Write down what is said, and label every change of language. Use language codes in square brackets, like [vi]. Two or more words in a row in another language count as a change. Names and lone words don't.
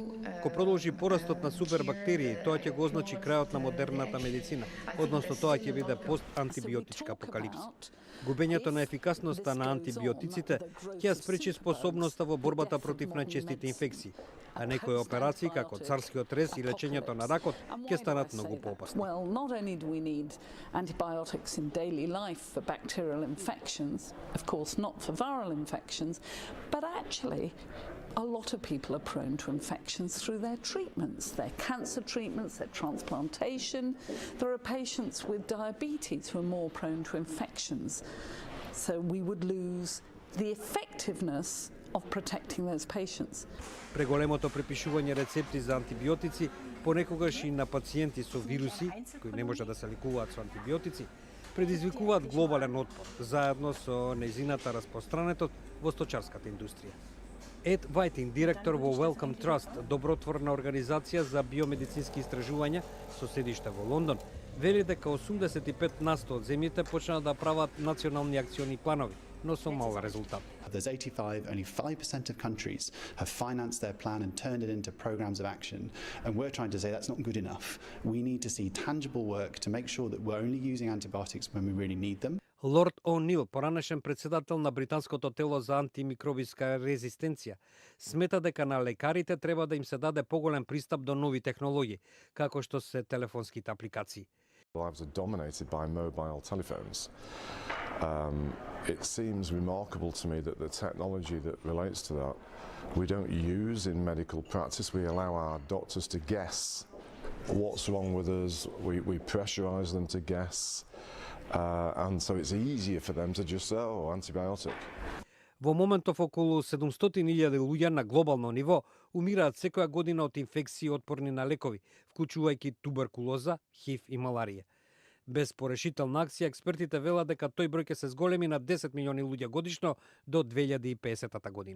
[mk] Ко продолжи порастот на супербактерии, тоа ќе го означи крајот на модерната медицина, односно тоа ќе биде постантибиотичка апокалипса. Губењето на ефикасноста на антибиотиците ќе спречи способноста во борбата против најчестите инфекции, а некои операции како царскиот рез и лечењето на ракот ќе станат многу поопасни. [en] Well, not only do we need antibiotics in daily life for bacterial infections, of course not for viral infections, but actually a lot of people are prone to infections through their treatments, their cancer treatments, their transplantation. There are patients with diabetes who are more prone to infections. So we would lose the effectiveness of protecting those patients. [mk] Преголемото препишување рецепти за антибиотици, понекогаш и на пациенти со вируси, кои не може да се лекуваат со антибиотици, предизвикуваат глобален отпор, заедно со нејзината распространетост во сточарската индустрија. Ед Вајтин, директор во Wellcome Trust, добротворна организација за биомедицински истражувања со седиште во Лондон, вели дека 85% од земјите почнаа да прават национални акциони планови, но со мал резултат. [en] There's 85, only 5% of countries have financed their plan and turned it into programs of action. And we're trying to say that's not good enough. We need to see tangible work to make sure that we're only using antibiotics when we really need them. [mk] Лорд О'Нил, поранешен председател на британското тело за антимикробиска резистенција, смета дека на лекарите треба да им се даде поголем пристап до нови технологии, како што се телефонските апликации. [en] Lives are dominated by mobile telephones. It seems remarkable to me that the technology that relates to that we don't use in medical practice. We allow our doctors to guess what's wrong with us. We pressurize them to guess. And so it's easier for them to just say, oh, antibiotic. [mk] Во моментов околу 700.000 луѓе на глобално ниво умираат секоја година од инфекции отпорни на лекови, вклучувајќи туберкулоза, ХИВ и маларија. Без порешителна акција, експертите велат дека тој број ќе се зголеми на 10 милиони луѓе годишно до 2050 година.